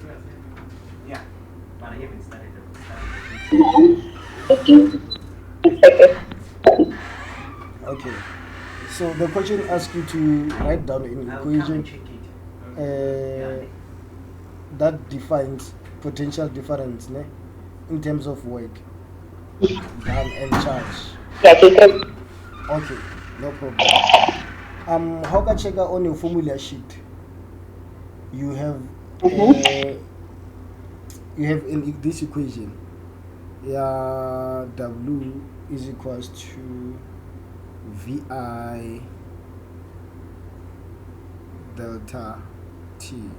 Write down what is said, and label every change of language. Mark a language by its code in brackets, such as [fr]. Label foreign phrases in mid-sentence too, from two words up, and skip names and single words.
[en] Okay. So the question asks you to write down an equation that defines potential difference in terms of work done and charge. [st] Ya ke ka [en] Okay, no problem. How can check on your formula sheet? You have in this equation. Yeah, W is equals to VI delta T.